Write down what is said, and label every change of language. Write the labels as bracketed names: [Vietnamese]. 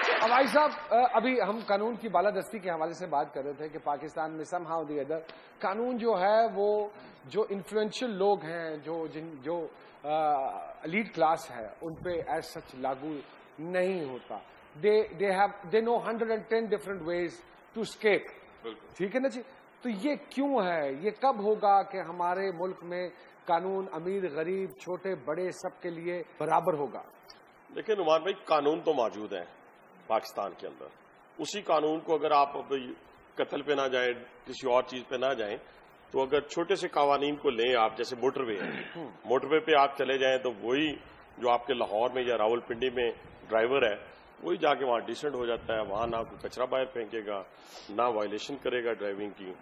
[Urdu] بھائی صاحب ابھی ہم قانون کی بالادستی کے حوالے سے بات کر رہے تھے کہ پاکستان میں [English] somehow the other [Urdu] قانون جو ہے وہ جو انفلوئنشل لوگ ہیں، جو ایلیٹ کلاس ہے، ان پہ ایز سچ لاگو نہیں ہوتا. [English] they know 110 different ways to escape. [Urdu] ٹھیک ہے نا جی. تو یہ کیوں ہے، یہ کب ہوگا کہ ہمارے ملک میں قانون امیر غریب چھوٹے بڑے سب کے لیے برابر ہوگا؟ دیکھیں نعمان بھائی، قانون تو موجود ہیں پاکستان کے اندر. اسی قانون کو اگر آپ قتل پہ نہ جائیں، کسی اور چیز پہ نہ جائیں، تو اگر چھوٹے سے قوانین کو لیں آپ، جیسے موٹر وے ہے، موٹر وے پہ آپ چلے جائیں تو وہی جو آپ کے لاہور میں یا راول پنڈی میں ڈرائیور ہے وہی جا کے وہاں ڈیسنٹ ہو جاتا ہے، وہاں نہ کوئی کچرا باہر پھینکے گا، نہ وائلیشن کرے گا ڈرائیونگ کی.